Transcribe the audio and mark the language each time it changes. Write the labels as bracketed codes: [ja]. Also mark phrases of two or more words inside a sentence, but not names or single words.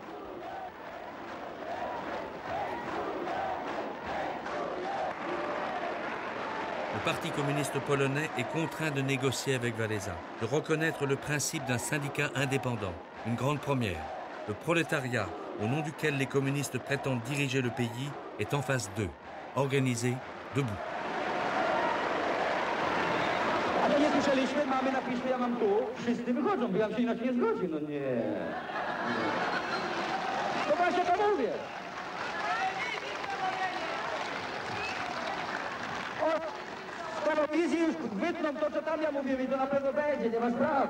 [fr] Le Parti communiste polonais est contraint de négocier avec Wałęsa, de reconnaître le principe d'un syndicat indépendant, une grande première. Le prolétariat, au nom duquel les communistes prétendent diriger le pays, est en face d'eux, organisé, debout. [pl] Ale nie słyszeliśmy, mamy na piśmie, ja mam tu. Wszyscy wychodzą, bo ja się inaczej nie zgodzi, no nie. To właśnie to mówię. Z telewizji już wytną to, co tam ja mówię i to na pewno będzie, nie ma sprawy.